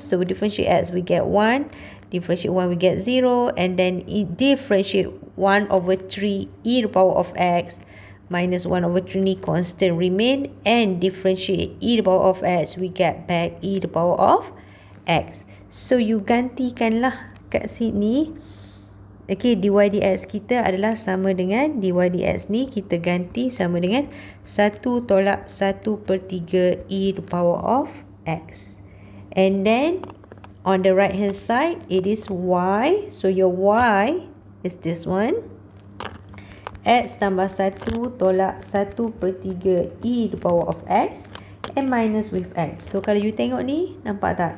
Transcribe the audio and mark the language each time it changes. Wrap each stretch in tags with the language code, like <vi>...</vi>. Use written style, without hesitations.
<en>So we differentiate x, we get 1. Differentiate 1, we get 0. And then differentiate 1 over 3 e to the power of x minus 1 over 3</en> <ms>ni</ms> <en>constant remain. And differentiate e to the power of x, we get back e to the power of x. So, you</en> <ms>gantikanlah kat sini. Okay, dy dx kita adalah sama dengan dy dx ni kita ganti sama dengan 1 tolak 1/3</ms> <en>e to the power of x. And then on the right hand side, it is y. So, your y is this one. X</en> <ms>tambah 1 tolak</ms> <en>1/3 e to the power of x. and minus with x. So</en> <ms>kalau</ms> <en>you</en> <ms>tengok ni, nampak tak?</ms>